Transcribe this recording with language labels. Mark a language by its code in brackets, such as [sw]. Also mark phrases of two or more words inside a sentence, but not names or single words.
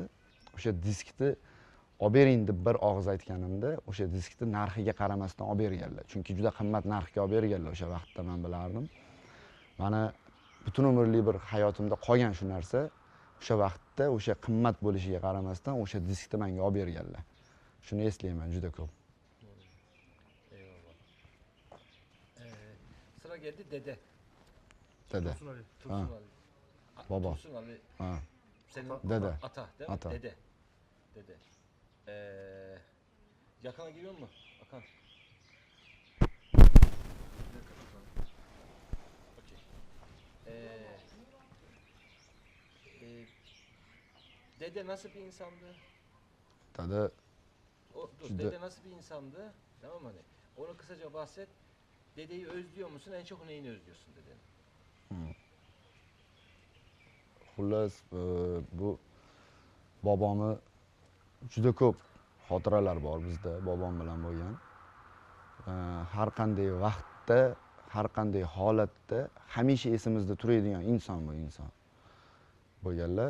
[uz] O'sha diskni olib bering deb bir og'iz aytganimda, o'sha diskni narxiga qaramasdan olib berganlar. Chunki juda qimmat narxga olib berganlar o'sha vaqtda, men bilardim. Mana butun umrlik bir hayotimda qolgan shu narsa, o'sha vaqtda o'sha qimmat bo'lishiga qaramasdan o'sha diskni menga olib berganlar. Shuni eslayman juda ko'p. [tr] Eyvallah. Sıra geldi dede. Dede. Tursun Ali. Tursun Ha. Ali. Baba. Tursun Ali. Ha. Senin Dede. ata değil mi? Ata. Dede. Dede. Yakına giriyor mu? Akan. Okey. Dede nasıl bir insandı? Dede Dur, [uz] Juda- [tr] dede nasıl bir insandı? Tamam mı? Hani onu kısaca bahset. Dedeyi özlüyor musun? En çok neyini özlüyorsun dedenin? [uz] xullas bu bobomni juda ko'p xotiralar bor bizda bobom bilan bo'lgan. Har qanday vaqtda, har qanday holatda hamisha esimizda turadigan inson bu inson bo'lganlar.